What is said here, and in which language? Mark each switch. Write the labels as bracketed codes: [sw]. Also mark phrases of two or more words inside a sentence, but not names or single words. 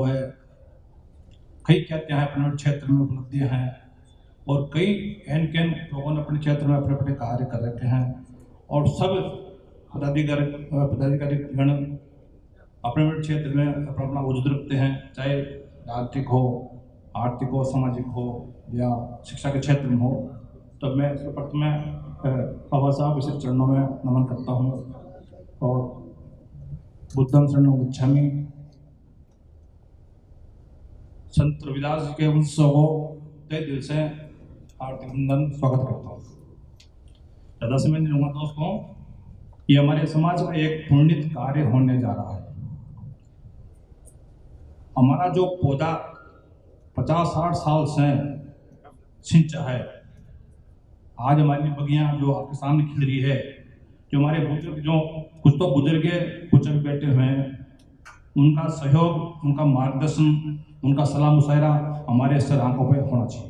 [hi] है, कई कहते हैं अपने क्षेत्र में उपलब्धियां हैं और कई एन लोगों ने अपने क्षेत्र में अपने अपने कार्य कर रखे हैं और सब पदाधिकारी गण अपने क्षेत्र में अपना अपना वजूद रखते हैं, चाहे राजनीतिक हो, आर्थिक हो, सामाजिक हो या शिक्षा के क्षेत्र में हो। तो मैं सर्वप्रथम बाबा साहब इसे चरणों में नमन करता हूँ और [pi] बुद्धम शरणं गच्छामि। [hi] संत रविदास जी के उत्सव को तहे दिल से हार्दिक वंदन स्वागत करता हूँ। ज़्यादा समय नहीं लूँगा दोस्तों, ये हमारे समाज में एक पुण्य कार्य होने जा रहा है। हमारा जो पौधा 50-60 साल से सिंचा है, आज हमारी बगियां जो आपके सामने खिल रही है, जो हमारे बुजुर्ग जो कुछ तो गुजर गए, कुछ अभी बैठे हुए हैं, उनका सहयोग, उनका मार्गदर्शन, उनका सलाह मुशायरा हमारे सर आंखों पर होना चाहिए।